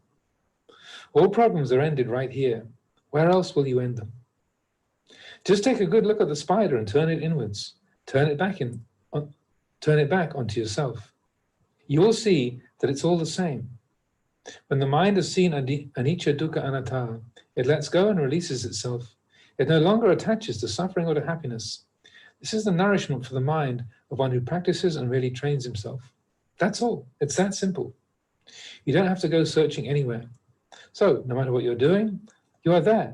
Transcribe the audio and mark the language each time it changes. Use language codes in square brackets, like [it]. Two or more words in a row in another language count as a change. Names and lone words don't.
[en] All problems are ended right here. Where else will you end them? Just take a good look at the spider and turn it inwards. Turn it back onto yourself. You will see that it's all the same. [pi] When the mind has seen anicca, dukkha, anatta, [en] it lets go and releases itself. It no longer attaches to suffering or to happiness. This is the nourishment for the mind of one who practices and really trains himself. That's all. It's that simple. You don't have to go searching anywhere. So, no matter what you're doing, you are there.